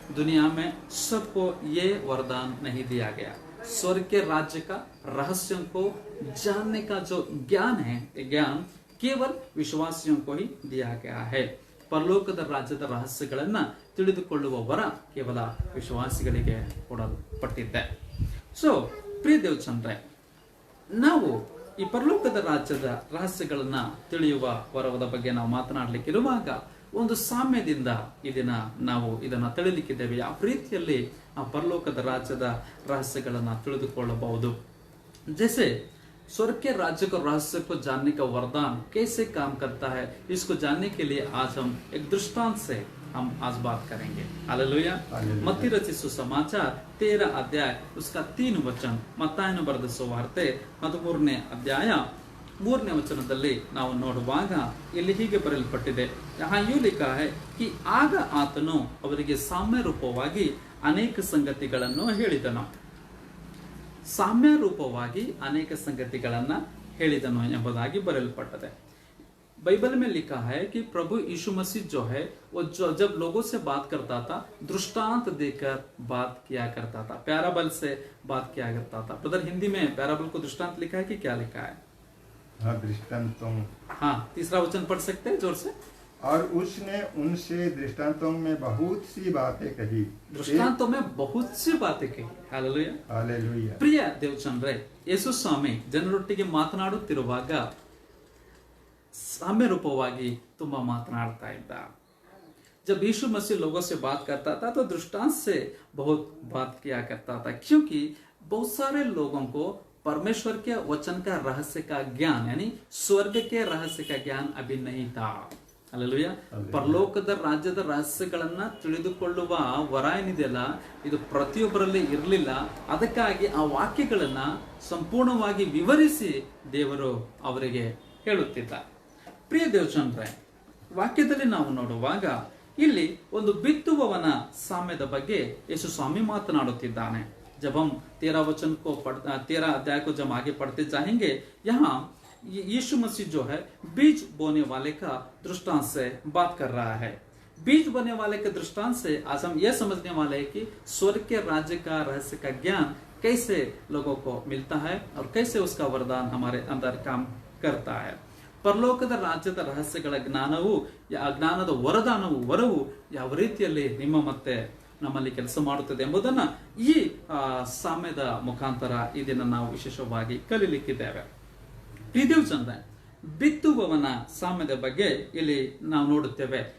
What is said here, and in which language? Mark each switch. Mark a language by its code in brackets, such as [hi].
[hi] दुनिया में सबको ये वरदान नहीं दिया गया. स्वर्ग के राज्य का रहस्यों को जानने का जो ज्ञान है, ज्ञान केवल विश्वासियों को ही दिया गया है. [kn] ಪರಲೋಕದ ರಾಜ್ಯದ ರಹಸ್ಯಗಳನ್ನ ತಿಳಿದುಕೊಳ್ಳುವ ವರ ಕೇವಲ ವಿಶ್ವಾಸಿಗಳಿಗೆ ಕೊಡಲ್ಪಟ್ಟಿದೆ. ಸೊ ಪ್ರಿಯ ದೇವಚಂದ್ರೆ, ನಾವು ಈ ಪರಲೋಕದ ರಾಜ್ಯದ ರಹಸ್ಯಗಳನ್ನ ತಿಳಿಯುವ ವರದ ಬಗ್ಗೆ ನಾವು ಮಾತನಾಡಲಿಕ್ಕಿರುವಾಗ ಒಂದು ಸಾಮ್ಯದಿಂದ ನಾವು ಇದನ್ನ ತಿಳಿಲಿಕ್ಕಿದ್ದೇವೆ. ಯಾವ ರೀತಿಯಲ್ಲಿ ಆ ಪರಲೋಕದ ರಾಜ್ಯದ ರಹಸ್ಯಗಳನ್ನ ತಿಳಿದುಕೊಳ್ಳಬಹುದು. [hi] जैसे स्वर्ग के राज्य को रहस्य को जानने का वरदान कैसे काम करता है, इसको जानने के लिए आज हम एक दृष्टांत से हम आज बात करेंगे. हालेलुया. मत्ती रचित सुसमाचार 13 अध्याय उसका 3 वचन. [kn] ಮತ್ತಾಯನು ಬರೆದ ಸುವಾರ್ತೆ 13ನೇ ಅಧ್ಯಾಯ 3ನೇ ವಚನದಲ್ಲಿ ನಾವು ನೋಡುವಾಗ ಇಲ್ಲಿ ಹೀಗೆ ಬರೆಯಲ್ಪಟ್ಟಿದೆ. [hi] यहाँ यूं लिखा है कि [kn] ಆಗ ಆತನು ಅವರಿಗೆ ಸಾಮ್ಯ ರೂಪವಾಗಿ ಅನೇಕ ಸಂಗತಿಗಳನ್ನು ಹೇಳಿದನು. ಸಾಮ್ಯ ರೂಪವಾಗಿ ಅನೇಕ ಸಂಗತಿಗಳನ್ನ ಹೇಳಿದನು ಎಂಬುದಾಗಿ ಬರೆಯಲ್ಪಟ್ಟದೆ. [hi] बाइबल में लिखा है कि प्रभु यीशु मसीह जो है वो जब लोगों से बात करता था दृष्टांत देकर बात किया करता था, पैराबल से बात किया करता था. ब्रदर, हिंदी में पैराबल को दृष्टांत लिखा है कि क्या लिखा है? हाँ, दृष्टांतों. हाँ, तीसरा वचन पढ़ सकते हैं जोर से. और उसने उनसे दृष्टांतों में बहुत सी बातें कही. दृष्टांतों में बहुत सी बातें कही. Hallelujah, hallelujah. [kn] ಪ್ರಿಯ ದೇವಚಂದ್ರೆ, ಯೇಸು ಸ್ವಾಮಿ ಜನರೊಟ್ಟಿಗೆ ಮಾತನಾಡುತ್ತಿರುವಾಗ ಸಾಮ್ಯ ರೂಪವಾಗಿ ತುಂಬಾ ಮಾತನಾಡ್ತಾ ಇದ್ದ. [hi] जब यीशु मसीह लोगों से बात करता था तो दृष्टांत से बहुत बात किया करता था, क्योंकि बहुत सारे लोगों को परमेश्वर के वचन का रहस्य का ज्ञान यानी स्वर्ग के रहस्य का ज्ञान अभी नहीं था. हालेलुया. [kn] ಪರಲೋಕದ ರಾಜ್ಯದ ರಹಸ್ಯಗಳನ್ನ ತಿಳಿದುಕೊಳ್ಳುವ ವರ ಏನಿದೆಯಲ್ಲ, ಇದು ಪ್ರತಿಯೊಬ್ಬರಲ್ಲಿ ಇರಲಿಲ್ಲ. ಅದಕ್ಕಾಗಿ ಆ ವಾಕ್ಯಗಳನ್ನ ಸಂಪೂರ್ಣವಾಗಿ ವಿವರಿಸಿ ದೇವರು ಅವರಿಗೆ ಹೇಳುತ್ತಿದ್ದ. ಪ್ರಿಯ ದೇವಚಂದ್ರೆ, ವಾಕ್ಯದಲ್ಲಿ ನಾವು ನೋಡುವಾಗ ಇಲ್ಲಿ ಒಂದು ಬಿತ್ತುವವನ ಸಾಮ್ಯದ ಬಗ್ಗೆ ಯೇಸು ಸ್ವಾಮಿ ಮಾತನಾಡುತ್ತಿದ್ದಾನೆ. [hi] जब हम 13 अध्याय को जब आगे पढ़ते जाएंगे, यहाँ यीशु मसीह जो है बीज बोने वाले का दृष्टांत से बात कर रहा है. बीज बोने वाले के दृष्टांत से आज हम यह समझने वाले हैं कि स्वर्ग के राज्य का रहस्य का ज्ञान कैसे लोगों को मिलता है और कैसे उसका वरदान हमारे अंदर काम करता है. [kn] ಪರಲೋಕದ ರಾಜ್ಯದ ರಹಸ್ಯಗಳ ಜ್ಞಾನವು, ಅಜ್ಞಾನದ ವರವು ಯಾವ ರೀತಿಯಲ್ಲಿ ನಿಮ್ಮ ಮತ್ತೆ ನಮ್ಮಲ್ಲಿ ಕೆಲಸ ಮಾಡುತ್ತದೆ ಎಂಬುದನ್ನ ಈ ಸಾಮ್ಯದ ಮುಖಾಂತರ ಇದನ್ನ ನಾವು ವಿಶೇಷವಾಗಿ ಕಲಿಲಿಕ್ಕಿದ್ದೇವೆ. ಪ್ರಿಯ ಚಂದ್ರ, ಬಿತ್ತುವವನ ಸಾಮ್ಯದ ಬಗ್ಗೆ ಇಲ್ಲಿ ನಾವು ನೋಡುತ್ತೇವೆ.